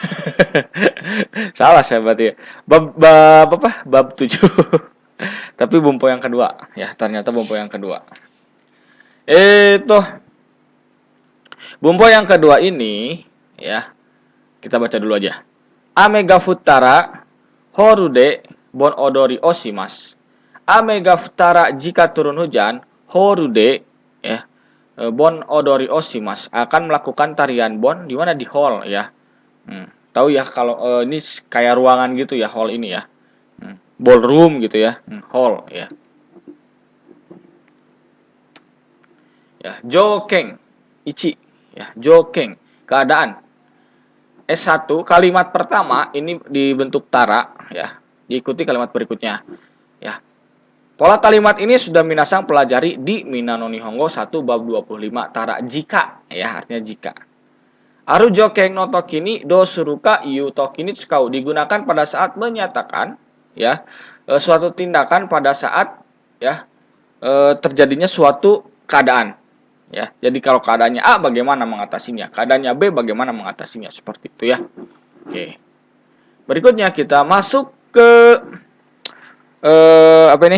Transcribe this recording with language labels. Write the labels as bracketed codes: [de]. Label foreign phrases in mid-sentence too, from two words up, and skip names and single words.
[id] Salah saya berarti ya. Bab apa? Bab 7. Tapi bumpo yang kedua. Ya, ternyata bumpo yang kedua. Itu bumpo yang kedua ini ya. Kita baca dulu aja. [ja] 雨が降ったらホールで盆踊りをします. 雨が降ったら [id] jika turun hujan horude ya. [ja] 盆踊りをします [id] akan melakukan tarian bon di mana di hall ya. Tahu ya kalau ini kayak ruangan gitu ya, hall ini ya. Ballroom gitu ya. Hall ya. Ya, [ja] 条件一 [id] ya, jokeng keadaan. S1 kalimat pertama ini dibentuk tara ya. Diikuti kalimat berikutnya. Ya. Pola kalimat ini sudah minasang pelajari di Minano Nihongo 1 bab 25 tara jika ya, artinya jika. [ja] ある条件のときにどうするかというときに使う, [id] digunakan pada saat menyatakan ya suatu tindakan pada saat ya terjadinya suatu keadaan ya. Jadi kalau keadaannya A bagaimana mengatasinya, keadaannya B bagaimana mengatasinya, seperti itu ya. Oke. Berikutnya kita masuk ke apa ini?